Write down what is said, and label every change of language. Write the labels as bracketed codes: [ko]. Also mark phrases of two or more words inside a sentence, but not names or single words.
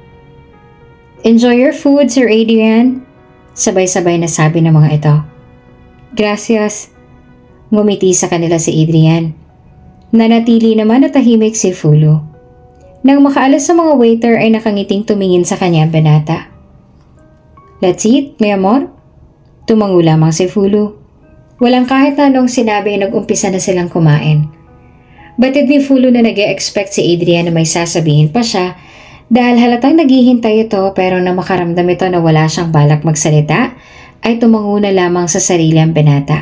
[en] Enjoy your food, Sir Adrian. [tl] Sabay-sabay na sabi ng mga ito. [es] Gracias. [tl] Ngumiti sa kanila si Adrian. Nanatili naman na tahimik si Fulu. Nang makaalis sa mga waiter ay nakangiting tumingin sa kanya ang binata. [en] Let's eat, [es] mi amor. [tl] Tumango lamang si Fulu. Walang kahit anong sinabi ay nag-umpisa na silang kumain. Batid ni Fulu na nag-e-expect si Adrian na may sasabihin pa siya dahil halatang naghihintay ito pero na makaramdam ito na wala siyang balak magsalita ay tumango na lamang sa sarili ang binata.